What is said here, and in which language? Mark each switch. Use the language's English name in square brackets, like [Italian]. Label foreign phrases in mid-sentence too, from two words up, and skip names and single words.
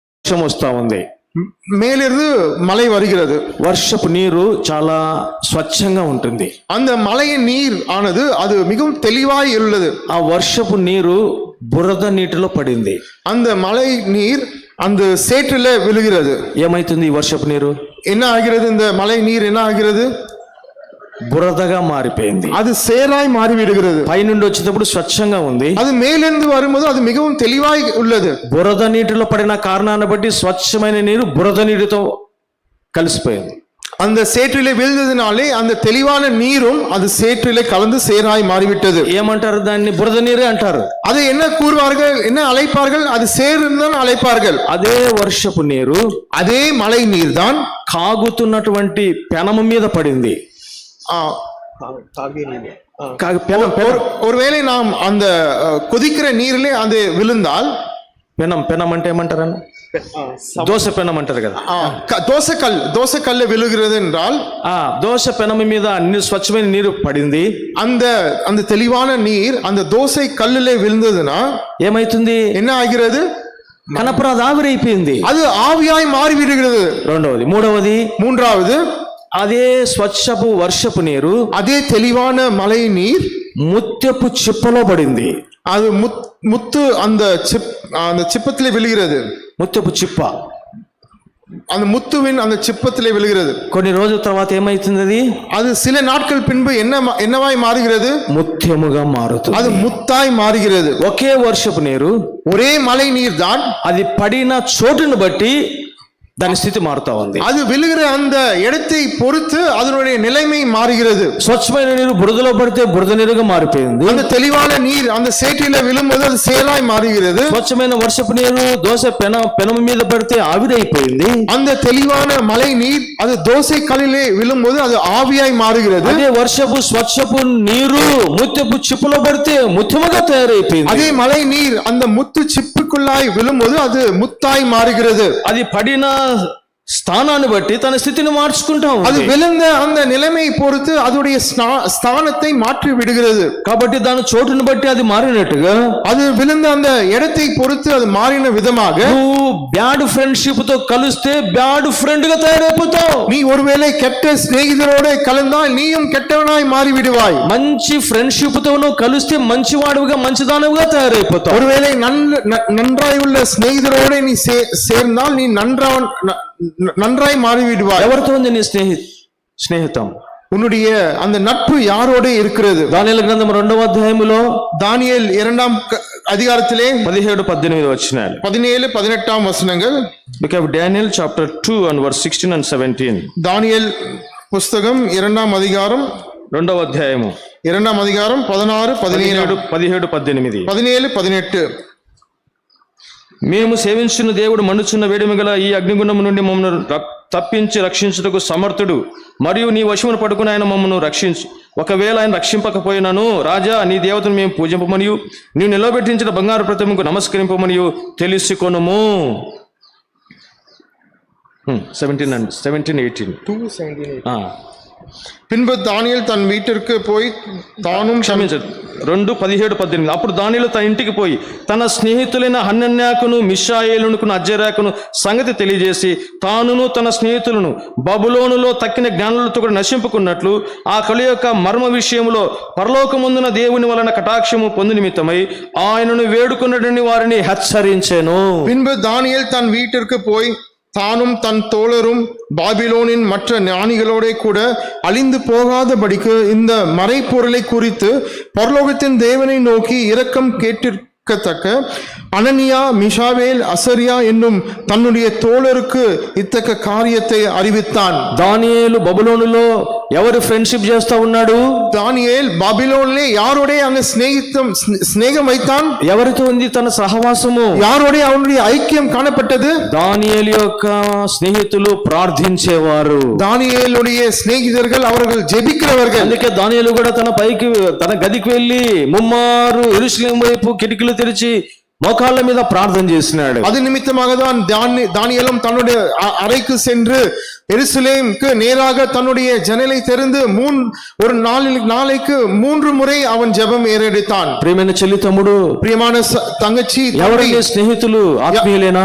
[Telugu] వర్షం వస్తా ఉంది. [Tamil] மேலிருந்து மழை வருகிறது. [Telugu] వర్షపు నీరు చాలా స్వచ్ఛంగా ఉంటుంది. [Tamil] அந்த மழையின் நீர் ஆனது அது மிகவும் தெளிவாய் உள்ளது. [Telugu] ఆ వర్షపు నీరు బురద నీటిలో పడింది. [Tamil] அந்த மழை நீர் அந்த சேற்றில விழுகிறது. [Telugu] ఏమైతుంది ఈ వర్షపు నీరు? [Tamil] என்ன ஆகிறது? இந்த மழை நீர் என்ன ஆகிறது? [Telugu] బురదగా మారిపోయింది. [Tamil] அது சேராய் மாறி விடுகிறது. [Telugu] పైనుండి వచ్చేటప్పుడు స్వచ్ఛంగా ఉంది. [Tamil] அது மேலிருந்து வரும்போது அது மிகவும் தெளிவாய் உள்ளது. [Telugu] బురద నీటిలో పడిన కారణాన్ని బట్టి స్వచ్ఛమైన నీరు బురద నీటితో కలిసిపోయింది. [Tamil] அந்த சேற்றிலே விழுந்ததினாலே அந்த தெளிவான நீரும் அது சேற்றிலே கலந்து சேராய் மாறிவிட்டது. [Telugu] ఏమంటారు దాన్ని? బురద నీరే అంటారు. [Tamil] அதை என்ன கூறுவார்கள், என்ன அழைப்பார்கள்? அது சேருந்தான் அழைப்பார்கள். [Telugu] అదే వర్షపు నీరు [Tamil] அதே மழை நீர் தான் [Telugu] కాగుతున్నటువంటి పెనము మీద పడింది. [Tamil] ஒருவேளை நாம் அந்த கொதிக்கிற நீரிலே அது விழுந்தால், [Telugu] పెనం అంటే ఏమంటారన్న? దోశ పెనం అంటారు కదా. [Tamil] தோசைக்கல்லு விழுகிறது என்றால் [Telugu] దోశ పెనము మీద స్వచ్ఛమైన నీరు పడింది. [Tamil] அந்த தெளிவான நீர் அந்த தோசை கல்லுலே விழுந்ததுன்னா ఏమైతుంది? என்ன ஆகிறது? [Telugu] కనపరాదు, ఆవిరైపోయింది. [Tamil] அது ஆவியாய் மாறி விடுகிறது. [Telugu] రెండవది. మూడవది, అదే స్వచ్ఛపు వర్షపు నీరు, [Tamil] అదే தெளிவான மழை நீர் [Telugu] ముత్యపు చిప్పలో పడింది. [Tamil] அது முத்து அந்த சிப்பத்திலே விழுகிறது. [Telugu] ముత్యపు చిప్ప [Tamil] அந்த முத்துவின் அந்த சிப்பத்திலே விழுகிறது. [Telugu] కొన్ని రోజుల తర్వాత ఏమైతుంది? [Tamil] அது சில நாட்கள் பின்பு என்னவாய் மாறுகிறது? [Telugu] ముత్యముగా మారుతుంది. [Tamil] அது ముత్తాய் மாறுகிறது. [Telugu] ఒకే వర్షపు నీరు, [Tamil] ஒரே மழை நீர் தான் [Telugu] అది పడిన చోటును బట్టి దాని స్థితి మారుతా ఉంది. [Tamil] அது விழுகிற அந்த இடத்தை பொறுத்து அதனுடைய நிலைமை மாறுகிறது. [Telugu] స్వచ్ఛమైన నీరు బురదలో పడితే బురద నీరుగా మారిపోయింది. [Tamil] அந்த தெளிவான நீர் அந்த சேற்றில விழும்போது அது சேராய் மாறுகிறது. [Telugu] స్వచ్ఛమైన వర్షపు నీరు దోశ పెనము మీద పడితే ఆవిరైపోయింది. [Tamil] அந்த தெளிவான மழை நீர் அது தோசை கல்லிலே விழும்போது அது ஆவியாய் மாறுகிறது. [Telugu] అదే వర్షపు స్వచ్ఛపు నీరు ముత్యపు చిప్పులో పడితే ముత్యముగా తయారైపోయింది. [Tamil] அதே மழை நீர் அந்த முத்து சிப்புக்குள்ளாய் விழும்போது அது முத்தாய் மாறுகிறது. [Telugu] అది పడిన స్థానాన్ని బట్టి తన స్థితిని మార్చుకుంటాం. [Tamil] அது விழுந்த அந்த நிலைமை பொறுத்து அதோடைய ஸ்தானத்தை மாற்றி விடுகிறது. [Telugu] కాబట్టి దాని చోటును బట్టి అది మారినట్టుగా [Tamil] அது விழுந்த அந்த இடத்தை பொறுத்து அது மாறின விதமாக [English] bad friendship [Telugu] తో కలిస్తే [English] bad friend [Telugu] గా తయారైపోతావు. [Tamil] நீ ஒருவேளை கெட்ட சிநேகிதரோட கலந்தால் நீயும் கெட்டவனாய் மாறி விடுவாய். [Telugu] మంచి ఫ్రెండ్షిప్ తో నువ్వు కలిస్తే మంచివాడుగా మంచిదానవుగా తయారైపోతావు. [Tamil] ஒருவேளை நன்றாய் உள்ள சிநேகிதரோட நீ சேர்ந்தால் நீ நன்றாய் மாறிவிடுவாய். [Telugu] ఎవరితో ఉంది నీ స్నేహితం? [Tamil] உன்னுடைய அந்த நட்பு யாரோட இருக்கிறது? [Telugu] దానియేలు గ్రంథం 2వ అధ్యాయములో, [Tamil] தானியேல் 2వ அதிகாரத்திலே [Telugu] 17-18 వచనాలు, [Tamil] 17-18 వచనங்கள். [English] Book of Daniel chapter 2 and verse 16 and 17. [Tamil] தானியேல் புஸ்தகம் 2వ அதிகாரம் [Telugu] 2వ అధ్యాయము [Tamil] 2వ அதிகாரம் 16, 17, 17, 18. [Telugu] మేము సేవించిన దేవుడు మండుచున్న వేడిమి గల ఈ అగ్నిగుండము నుండి మమ్మల్ని తప్పించి రక్షించుటకు సమర్థుడు, మరియు నీ వశమును పట్టుకుని ఆయన మమ్మల్ని రక్షించు. ఒకవేళ ఆయన రక్షింపకపోయినాను, రాజా నీ దేవతను మేము పూజింపమనియు నీవు నిలబెట్టించిన బంగారు ప్రతిమకు నమస్కరింపమనియు తెలుసుకొనుము. 17-18. [Tamil] பின்பு தானியேல் தன் வீட்டிற்கு போய் தானும் 2:17-18. [Telugu] అప్పుడు దానియేలు తన ఇంటికి పోయి తన స్నేహితులైన హనన్యాకును మిషాయేలును అజర్యాకును సంగతి తెలియజేసి తానును తన స్నేహితులను బబులోనులో తక్కిన జ్ఞానులతో కూడా నశింపుకున్నట్లు ఆ కలి యొక్క మర్మ విషయంలో పరలోకమందున దేవుని వలన కటాక్షము పొందు నిమిత్తమై ఆయనను వేడుకొనుడని వారిని హెచ్చరించెను. [Tamil] பின்பு தானியேல் தன் வீட்டிற்கு போய் தானும் தன் தோழரும் பாபிலோனின் மற்ற ஞானிகளோட கூட அழிந்து போகாதபடிக்கு இந்த மறைப்பொருளை குறித்து பரலோகத்தின் தேவனை நோக்கி இரக்கம் கேட்டிருக்கத்தக்க அனனியா, மிஷாவேல், அசரியா என்னும் தன்னுடைய தோழருக்கு இத்தக்க காரியத்தை அறிவித்தான். [Telugu] దానియేలు బబులోనులో ఎవరు ఫ్రెండ్షిప్ చేస్తా ఉన్నాడు? [Tamil] దానియేల్ బాబిలోన్లే யாரோட அங்க స్నేహం வைத்தான்? [Telugu] ఎవరితో ఉంది తన సహవాసము? [Tamil] யாரோட அவனுடைய ஐக்கியம் காணப்பட்டது? [Telugu] దానియేలు యొక్క స్నేహితులు ప్రార్థించేవారు. [Tamil] దానియేలుடைய స్నేహితులు அவர்கள் జెబిக்கிறவர்கள். [Telugu] అందుకే దానియేలు కూడా తన గదికి వెళ్ళి ముమ్మారు యెరూషలేము వైపు కిటికీలు తెరిచి మోకాళ్ళ మీద ప్రార్థన చేసినాడు. [Tamil] அது நிமித்தமாக தான் தானியேலும் தன்னுடைய அறைக்கு சென்று எருசலேமுக்கு நேராக தன்னுடைய ஜன்னலை திறந்து ஒரு நாளைக்கு 3 முறை அவன் ஜெபம் ஏறெடுத்தான். [Telugu] ప్రియమైన చెల్లి తమ్ముడు, [Tamil] பிரியமான தங்கச்சி, [Telugu] ఎవరు నీ స్నేహితులు? ఆత్మీయులేనా?